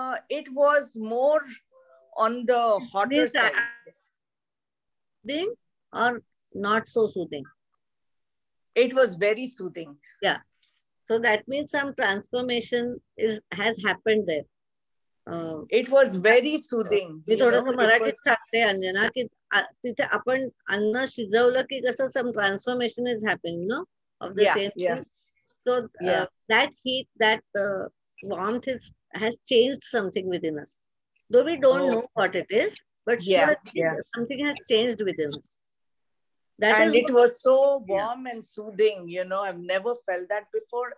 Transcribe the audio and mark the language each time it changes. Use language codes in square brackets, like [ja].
[en] It was more on the hotter side. Soothing or not so soothing? It was very soothing. Yeah. So that means some transformation has happened there. It was very soothing. [mr] मी थोडंसं मराठीत सांगते अंजना की तिथे आपण अन्न शिजवलं की कसं [en] some transformation is happening, no? Of the same thing. So that heat, that warmth has changed something within us. Though we don't know what it is, but something has changed within us. And it was so warm and soothing, I've never felt that before.